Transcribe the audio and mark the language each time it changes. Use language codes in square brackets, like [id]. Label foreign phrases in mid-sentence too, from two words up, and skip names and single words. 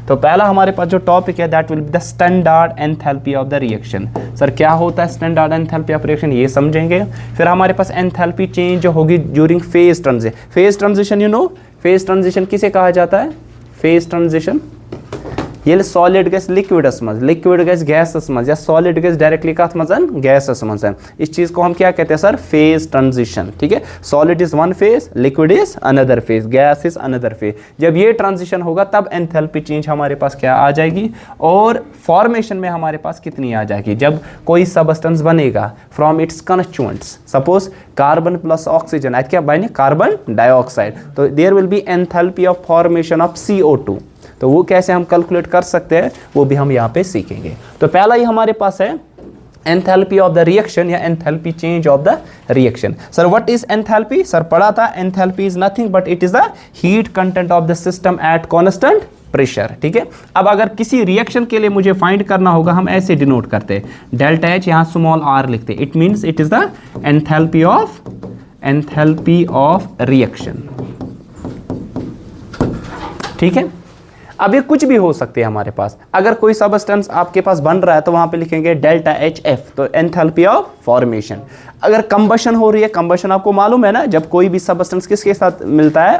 [hi] तो पहला हमारे पास जो टॉपिक है [en] that will be the standard enthalpy of the reaction. [hi] सर क्या होता है [en] standard enthalpy of reaction, [hi] ये समझेंगे। फिर हमारे पास [en] enthalpy change [hi] होगी [en] during phase transition. phase transition you know, phase transition [hi] किसे कहा जाता है? [en] phase transition [ks] ये [en] solid gas [ks] लिक्विडस मज, [en] liquid gas [ks] गैसस मज, या [en] solid gas directly [ks] कथ मज गैसस मज है। [hi] इस चीज को हम क्या कहते हैं सर? [en] phase transition. [hi] ठीक है। [en] Solid is one phase, liquid is another phase, gas is another phase. [hi] जब ये ट्रांजिशन होगा तब [en] enthalpy change [hi] हमारे पास क्या आ जाएगी, और फॉर्मेशन में हमारे पास कितनी आ जाएगी? जब कोई सबस्टेंस बनेगा [en] from its constituents, [hi] सपोज [en] carbon plus oxygen, [hi] आज क्या बने? [en] carbon dioxide, [hi] तो [en] there will be enthalpy of formation of CO2. [hi] तो वो कैसे हम कैलकुलेट कर सकते हैं वो भी हम यहाँ पे सीखेंगे। तो पहला ही हमारे पास है [en] enthalpy of the reaction [hi] या [en] enthalpy change of the reaction. [hi] सर [en] what is enthalpy? [hi] सर पढ़ा था [en] enthalpy is nothing but it is the heat content of the system at constant pressure. [hi] ठीक है। अब अगर किसी रिएक्शन के लिए मुझे फाइंड करना होगा, हम ऐसे डिनोट करते हैं, [en] delta H [hi] यहाँ [en] small r [hi] लिखते हैं। [en] It means it is the enthalpy of reaction. [hi] ठीक है। अब ये कुछ भी हो सकती है हमारे पास। अगर कोई सबस्टेंस आपके पास बन रहा है तो वहां पे लिखेंगे [en] delta HF, [hi] तो [en] enthalpy of formation. [hi] अगर कंबशन हो रही है, कंबशन आपको मालूम है ना, जब कोई भी सबस्टेंस किसके साथ मिलता है?